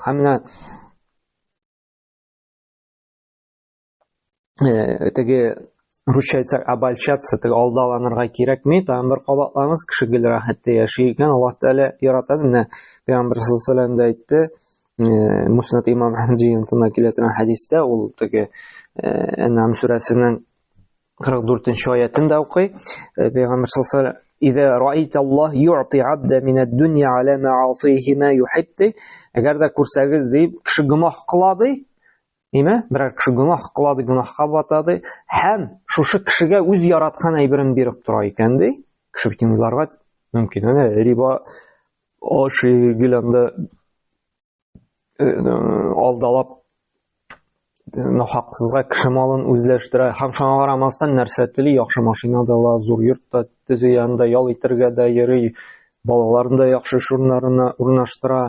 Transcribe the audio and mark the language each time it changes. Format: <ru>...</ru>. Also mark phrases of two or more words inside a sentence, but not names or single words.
<tt>Һәм менә теге русча әйтсәк, обольщаться, теге алдаланырга кирәкми, тагын бер кабатламыз, кеше гел рәхәттә яши икән, Аллаһ Тааля ярата. Менә Пәйгамбер</tt> <ar>صلى الله عليه وسلم</ar> <tt>әйтте, Муснад имам Әхмәд җыентында килә торган хәдистә, ул теге Ән'ам сүрәсенең 44-нче аятында укый.</tt> <ar>Пәйгамбер صلى الله عليه وسلم إذا رأيت الله يعطي عبد من الدنيا على معاصيه ما يحب.</ar> <tt>Әгәр дә күрсәгез ди, кеше гынаһ кыла ди, ниме? Берәр кеше гынаһ кыла ди, гынаһка бата ди, һәм шушы кешегә үз яраткан әйберен биреп тора икән ди. Кеше бит уйларга мөмкин, әнә риба ашый геләндә алдалап нахаксызга кеше малын үзләштерә, һәм шуңа карамастан нәрсә тели, яхшы машинада ла, зур йортта төзү янында ял итәргә дә йөри, балаларын да яхшы шуннарына урнаштыра.</tt>